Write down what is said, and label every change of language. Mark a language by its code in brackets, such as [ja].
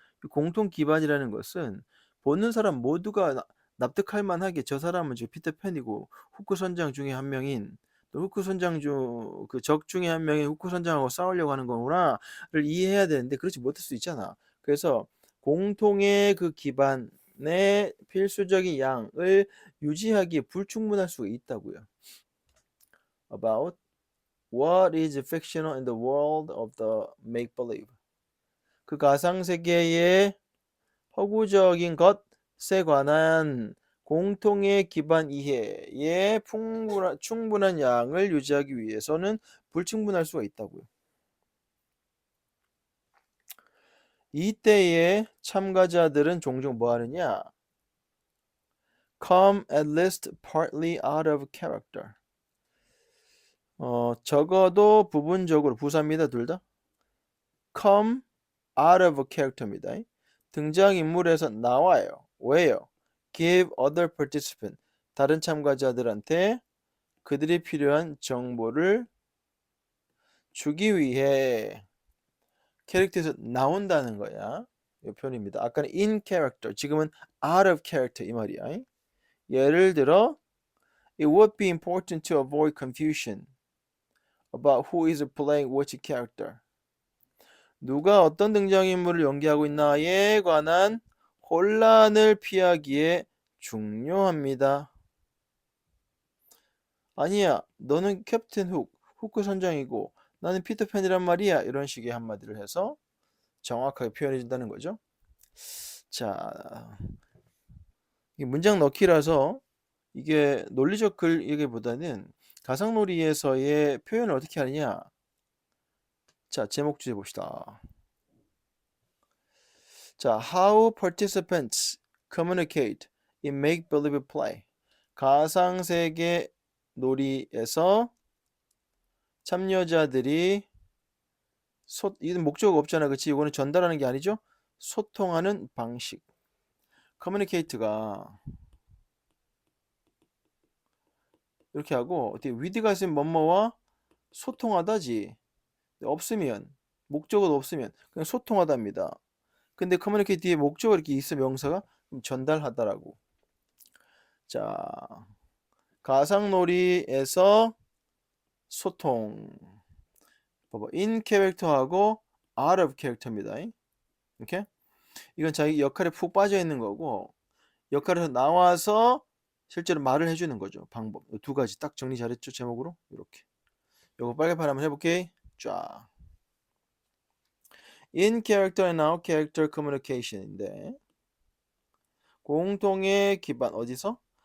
[ko] 공통 기반이라는 것은 보는 사람 모두가 납득할 만하게 저 사람은 지금 피터팬이고 후크 선장 중에 한 명인 또 후크 선장 중 그 적 중에 한 명인 후크 선장하고 싸우려고 하는 거구나를 이해해야 되는데 그렇지 못할 수 있잖아. 그래서 공통의 그 기반의 필수적인 양을 유지하기에 불충분할 수가 있다고요. [en] About what is fictional in the world of the make-believe? [ko] 그 가상세계의 허구적인 것에 관한 공통의 기반 이해의 충분한 양을 유지하기 위해서는 불충분할 수가 있다고요. 이때의 참가자들은 종종 뭐 하느냐? [en] Come at least partly out of character. [ko] 적어도 부분적으로 부사입니다. 둘 다. [en] Come out of character입니다. [ko] 등장인물에서 나와요. 왜요? [en] Give other participant. [ko] 다른 참가자들한테 그들이 필요한 정보를 주기 위해 캐릭터에서 나온다는 거야. 이 표현입니다. 아까는 in character, 지금은 out of character 이 말이야. 예를 들어 [en] It would be important to avoid confusion about who is playing which character. [ko] 누가 어떤 등장인물을 연기하고 있나에 관한 혼란을 피하기에 중요합니다. 아니야, 너는 캡틴 후크 선장이고 나는 피터팬이란 말이야. 이런 식의 한마디를 해서 정확하게 표현해 준다는 거죠. 자, 이 문장 넣기라서 이게 논리적 글 얘기보다는 가상놀이에서의 표현을 어떻게 하느냐. 자, 제목 주제 봅시다. 자, [en] how participants communicate in make-believe play. [ko] 가상세계 놀이에서 참여자들이 이건 목적어가 없잖아. 그치? 이거는 전달하는 게 아니죠? 소통하는 방식. communicate가 이렇게 하고 어떻게 with가 있으면 뭐뭐와 소통하다지. 없으면 목적어도 없으면 그냥 소통하답니다. 근데 communicate 뒤에 목적어 이렇게 있어 명사가 그럼 전달하다라고. 자, 가상놀이에서 소통. 봐봐. in 캐릭터하고 out of 캐릭터입니다. 이렇게. 이건 자기 역할에 푹 빠져 있는 거고 역할에서 나와서 실제로 말을 해주는 거죠. 방법. 두 가지 딱 정리 잘했죠? 제목으로. 이렇게. 요거 빨간판 한번 해볼게. 쫙. [en] in character and out character communication인데 [ko] 공통의 기반 어디서?